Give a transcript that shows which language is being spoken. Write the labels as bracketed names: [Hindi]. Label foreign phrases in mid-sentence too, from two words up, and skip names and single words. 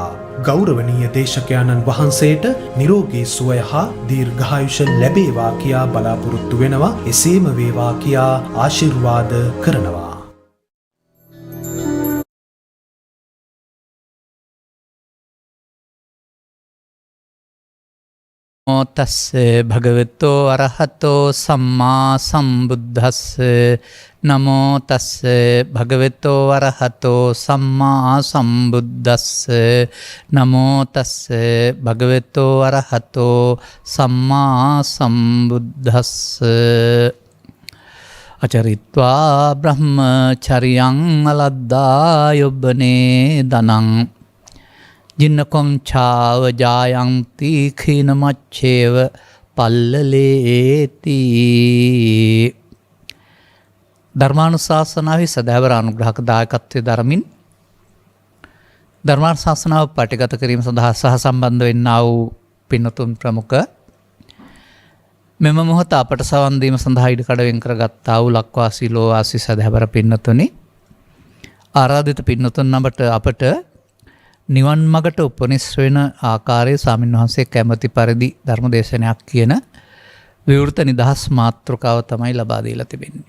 [Sinhala] ගෞරවනීය දේශකයාණන් වහන්සේට නිරෝගී සුවය හා දීර්ඝායුෂ ලැබේවා කියා බලාපොරොත්තු වෙනවා. එසේම වේවා කියා ආශිර්වාද කරනවා. [Pali] නමෝ තස්සේ භගවතෝ අරහතෝ සම්මා සම්බුද්දස්ස. නමෝ තස්සේ භගවතෝ අරහතෝ සම්මා සම්බුද්දස්ස. නමෝ තස්සේ භගවතෝ අරහතෝ සම්මා සම්බුද්දස්ස. අචරිත්වා බ්‍රහ්මචරියං අලද්දා යොබ්බනේ දනං ජින්නකොං ඡාව ජායන්ති khīනමච්ඡේව පල්ලලේති. [Sinhala] ධර්මානුශාසනාවේ සදාවර අනුග්‍රහක දායකත්වයේ දරමින් ධර්මානුශාසනාව පටිගත කිරීම සඳහා සහ සම්බන්ධ වෙන්නා වූ පින්වතුන් ප්‍රමුඛ මෙම මොහොත අපට සවන් දීම සඳහා ඉඩකඩ වෙන් කරගත්තා වූ ලක්වාසී ලෝවාසී සදාවර පින්වතුනි, ආරාධිත පින්වතුන් අපට නිවන් මගට උපනිස් වෙන ආකාරයේ ස්වාමීන් වහන්සේ කැමැති පරිදි ධර්ම දේශනයක් කියන විවෘත නිදහස් මාතෘකාව තමයි ලබා දීලා තිබෙන්නේ.